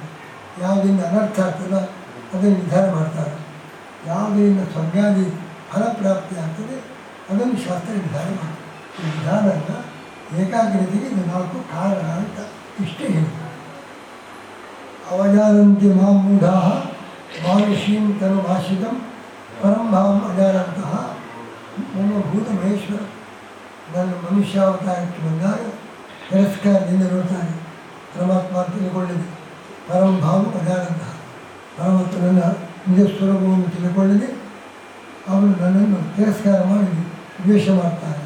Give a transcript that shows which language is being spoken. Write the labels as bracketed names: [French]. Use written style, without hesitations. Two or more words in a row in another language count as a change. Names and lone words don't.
[Kannada] ಯಾವುದರಿಂದ ಅನರ್ಥ ಆಗ್ತದೆ ಅದನ್ನು ವಿಧಾನ ಮಾಡ್ತಾರೆ. ಯಾವುದರಿಂದ ಸ್ವರ್ಗಾದಿ ಫಲಪ್ರಾಪ್ತಿ ಆಗ್ತದೆ ಅದನ್ನು ಶಾಸ್ತ್ರ ವಿಧಾನ ಮಾಡ್ತಾರೆ. ಈ ವಿಧಾನದ ಏಕಾಗ್ರತೆಗೆ ಇದು 4 ಕಾರಣ ಅಂತ ಇಷ್ಟೇ ಹೇಳಿ. [Sanskrit] ಅವಜಾನಂತಿ ಮಾಂ ಮೂಢಾಃ ಮಾನುಷೀಂ ತನುಮಾಶ್ರಿತಂ ಪರಂ ಭಾವಂ ಅಜಾನಂತಹ ಮಮ ಭೂತ ಮಹೇಶ್ವರ. [Kannada] ನನ್ನ ಮನುಷ್ಯಾವತಾರಕ್ಕೆ ಬಂದಾಗ ತಿರಸ್ಕಾರದಿಂದ ನೋಡ್ತಾನೆ. ಪರಮಾತ್ಮ ಅಂತ ತಿಳ್ಕೊಳ್ಳಿದೆ. [Sanskrit] ಪರಂ ಭಾವಂ ಅಜಾನಂತಹ, [Kannada] ಪರಮಾತ್ಮ ನನ್ನ ನಿಜ ಸ್ವರೂಪವನ್ನು ತಿಳಿಕೊಳ್ಳದೆ ಅವನು ನನ್ನನ್ನು ತಿರಸ್ಕಾರ ಮಾಡಿ ದ್ವೇಷ ಮಾಡ್ತಾನೆ.